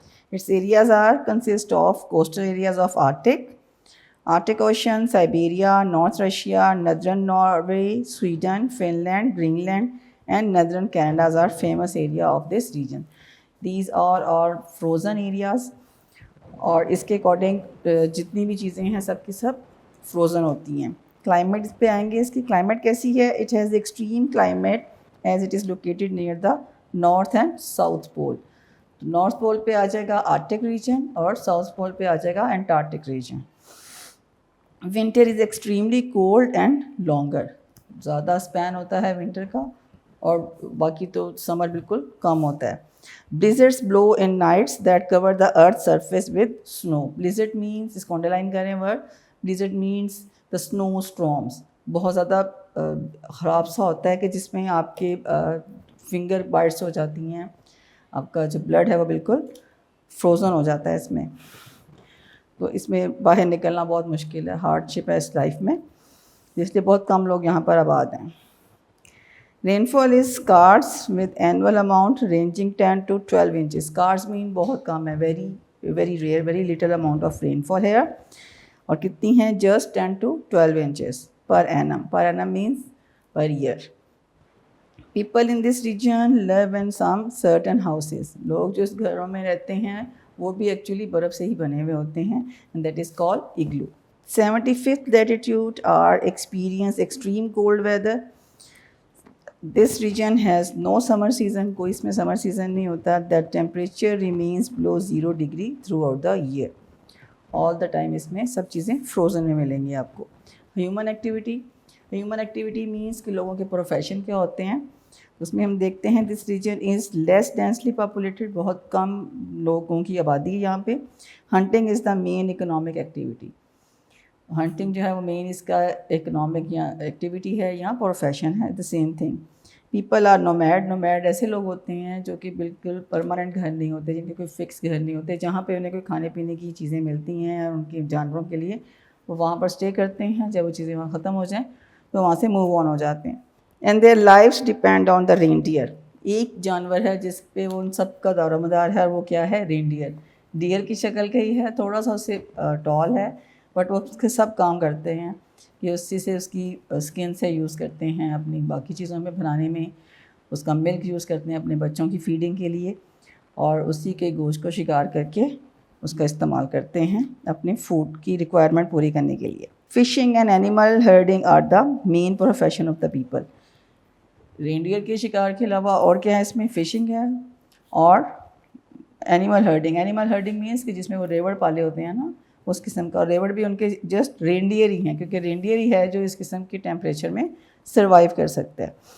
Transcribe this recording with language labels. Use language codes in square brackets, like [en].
[en] Its areas consist of coastal areas of Arctic Ocean, Siberia, North Russia, northern Norway, Sweden, Finland, Greenland, and northern Canada are famous area of this region. These are our frozen areas. [ur] اور اس کے according جتنی بھی چیزیں ہیں سب کی سب frozen ہوتی ہیں. Climate پہ آئیں گے. اس کی کلائمیٹ کیسی ہے؟ [en] It has extreme climate as it is located near the north and south pole. [ur] North پول پہ آ جائے گا آرکٹک ریجن اور ساؤتھ پول پہ آ جائے گا Antarctic region. [en] Winter is extremely cold and longer. [ur] زیادہ اسپین ہوتا ہے ونٹر کا اور باقی تو سمر بالکل کم ہوتا ہے. [en] Blizzards blow in nights that cover the earth's surface with snow. Blizzard means, [ur] اس کو انڈرلائن کریں word, [en] blizzard means the snow storms. [ur] بہت زیادہ خراب سا ہوتا ہے کہ جس میں آپ کے فنگر بائٹس ہو جاتی ہیں, آپ کا جو بلڈ ہے وہ بالکل فروزن ہو جاتا ہے اس میں. تو اس میں باہر نکلنا بہت مشکل ہے, ہارڈ شپ ہے اس لائف میں, اس لیے بہت کم لوگ یہاں پر آباد ہیں. [en] Rainfall is scarce with annual amount ranging 10 to 12 inches. Scarce mean [ur] بہت کم ہے, [en] very rare, very little amount of rainfall here. [ur] اور کتنی ہیں؟ [en] just 10 to 12 inches per annum. Per annum means per year. People in this region live in some certain houses. [ur] لوگ جو اس گھروں میں رہتے ہیں وہ بھی ایکچولی برف سے ہی بنے ہوئے ہوتے ہیں, [en] and that is called igloo. 75th latitude are experience extreme cold weather. This region has no summer season. [ur] کوئی اس میں سمر سیزن نہیں ہوتا. [en] The temperature remains below 0 degree throughout the year. All the time [ur] اس میں سب چیزیں frozen میں ملیں گی آپ کو. ہیومن ایکٹیویٹی مینس کہ لوگوں کے پروفیشن کیا ہوتے ہیں. اس میں ہم دیکھتے ہیں [en] This region is less densely populated. [ur] بہت کم لوگوں کی آبادی ہے یہاں پہ. [en] Hunting is the main economic activity. [ur] ہنٹنگ جو ہے وہ مین اس کا اکنامک یا ایکٹیویٹی ہے یا پروفیشن ہے, the same thing. [en] people are nomad [ur] ایسے لوگ ہوتے ہیں جو کہ بالکل پرماننٹ گھر نہیں ہوتے, جن کے کوئی فکس گھر نہیں ہوتے, جہاں پہ انہیں کوئی کھانے پینے کی چیزیں ملتی ہیں اور ان کے جانوروں کے لیے وہ وہاں پر اسٹے کرتے ہیں. جب وہ چیزیں وہاں ختم ہو جائیں تو وہاں سے موو آن ہو جاتے ہیں. [en] And their lives depend on the reindeer. [ur] ایک جانور ہے جس پہ وہ ان سب کا دار و مدار ہے, اور وہ کیا ہے؟ رینڈیئر. ڈیئر کی شکل کا ہی ہے, تھوڑا سا اس سے ٹال ہے, بٹ وہ اس کے سب کام کرتے ہیں کہ اسی سے اس کی اسکن سے یوز کرتے ہیں اپنی باقی چیزوں میں بنانے میں, اس کا ملک یوز کرتے ہیں اپنے بچوں کی فیڈنگ کے لیے, اور اسی کے گوشت کو شکار کر کے اس کا استعمال کرتے ہیں اپنے فوڈ کی ریکوائرمنٹ پوری کرنے کے لیے. [en] Fishing and animal herding are the main profession of the people. [ur] Reindeer کے شکار کے علاوہ اور کیا ہے اس میں؟ فشنگ ہے اور اینیمل ہرڈنگ مینس کہ جس میں وہ ریوڑ پالے ہوتے ہیں نا, اس قسم کا. ریوڑ بھی ان کے جسٹ رینڈیئر ہی ہیں, کیونکہ رینڈیئر ہی ہے جو اس قسم کے ٹیمپریچر میں سروائیو کر سکتا ہے.